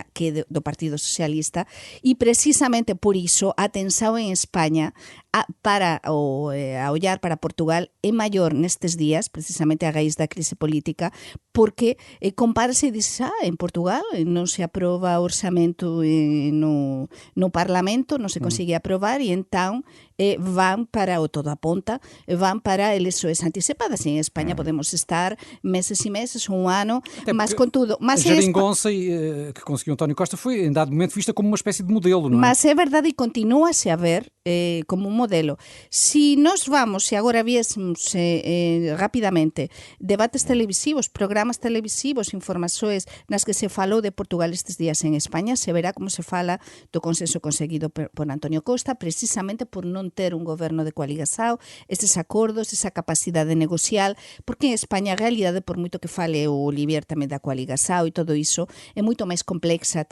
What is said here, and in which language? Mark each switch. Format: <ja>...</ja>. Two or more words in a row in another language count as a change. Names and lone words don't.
<gl>que é do Partido Socialista, e precisamente por iso a tensão en España para ollar para Portugal é maior nestes días, precisamente a raíz da crise política, porque compárase e dice, en Portugal non se aproba orçamento no Parlamento, non se consigue aprobar e entón van para o todo aponta, van para eleições anticipadas. E en España podemos estar meses e meses, un ano,</gl> <pt>mas contudo... A geringonça que conseguiu António Costa foi, em dado momento, vista como uma espécie de modelo, não é?</pt> <gl>Mas é verdade e continúa-se a ver como un modelo.</gl> <es>Si nos vamos,</es> <gl>se agora viésemos rapidamente debates televisivos, programas televisivos, informações nas que se falou de Portugal estes días en España, se verá como se fala do consenso conseguido por António Costa, precisamente por non ter un goberno de coaligação, estes acordos, esa capacidade negocial, porque en España a realidade, por moito que fale o Olivier tamén da coaligação e todo iso, é moito máis complexa.</gl>